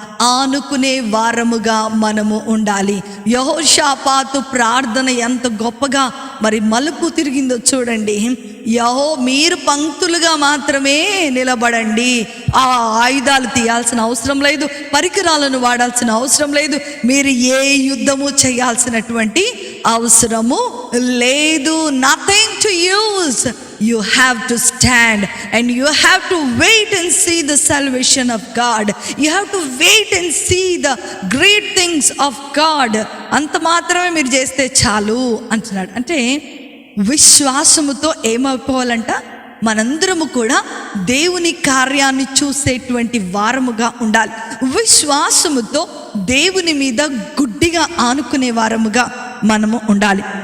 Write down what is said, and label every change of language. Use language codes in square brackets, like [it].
[te] ఆనుకునే వారముగా మనము ఉండాలి. యెహోషాపాతు ప్రార్థన ఎంత గొప్పగా మరి మలుపు తిరిగిందో చూడండి. మీరు పంక్తులుగా మాత్రమే నిలబడండి, ఆ ఆయుధాలు తీయాల్సిన అవసరం లేదు, పరికరాలను వాడాల్సిన అవసరం లేదు, మీరు ఏ యుద్ధము చేయాల్సినటువంటి అవసరము లేదు. [en] Nothing to use. You have to stand and you have to wait and see the salvation of God. You have to wait and see the great things of God. [te] అంత మాత్రమే మీరు చేస్తే చాలు అంటున్నాడు. అంటే విశ్వాసముతో ఏమైపోవాలంట, మనందరము కూడా దేవుని కార్యాన్ని చూసేటువంటి వారముగా ఉండాలి. విశ్వాసముతో దేవుని మీద గుడ్డిగా ఆనుకునే వారముగా మనము ఉండాలి.